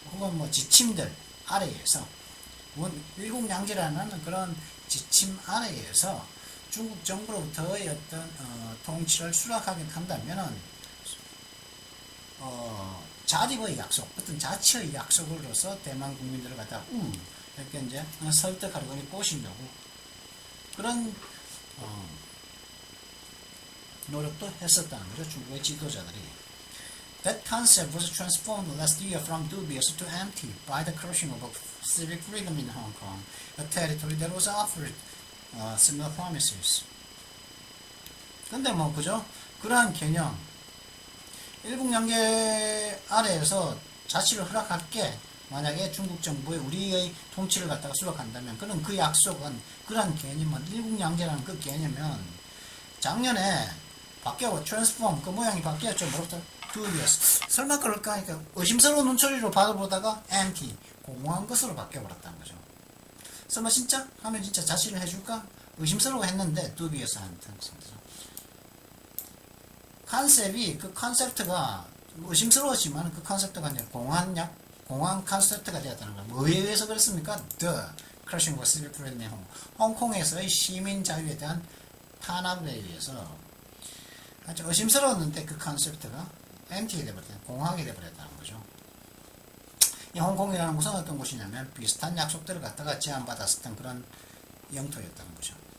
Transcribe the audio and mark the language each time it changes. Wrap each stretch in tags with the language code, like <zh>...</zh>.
<ko>혹은 지침들 아래에서 일국양제라는 그런 지침 아래에서 중국 정부로부터의 어떤 통치를 수락하게 한다면은 자립의 약속, 어떤 자치의 약속으로서 대만 국민들을 갖다 이렇게 이제 설득하려고 꼬신다고 그런 노력도 했었다는 거죠. 중국의 지도자들이.</ko> <en>That concept was transformed last year from dubious to empty by the crushing of civic freedom in Hong Kong, a territory that was offered similar promises.</en> <ko>근데 그죠? 그러한 개념, 일국양제 아래에서 자치를 허락할게 만약에 중국 정부에 우리의 통치를 갖다가 수락한다면 그런 그 약속은 그러한 개념은 일국양제라는 그 개념은 작년에 바뀌어 트랜스폼 그 모양이 바뀌었죠. 뭐부터 dubious. 설마 그럴까 하니까 의심스러운 눈초리로 바라보다가 anti 공허한 것으로 바뀌어버렸다는 거죠. 설마 진짜 하면 진짜 자치를 해줄까 의심스러워 했는데 dubious 하는 뜻이죠. 컨셉이 그 컨셉트가 의심스러웠지만 그 컨셉트가 이제 공허한 컨셉트가 되었다는 거예요. 뭐에 의해서 그랬습니까?</ko> <en>The crushing of civil freedom in Hong Kong.</en> <ko>홍콩에서의 시민 자유에 대한 탄압에 의해서 아주 의심스러웠는데 그 컨셉트가 empty 되버렸다, 공허하게 되버렸다는 거죠. 이 홍콩이라는 곳은 어떤 곳이냐면 비슷한 약속들을 갖다가 제안받았었던 그런 영토였다는 거죠.</ko>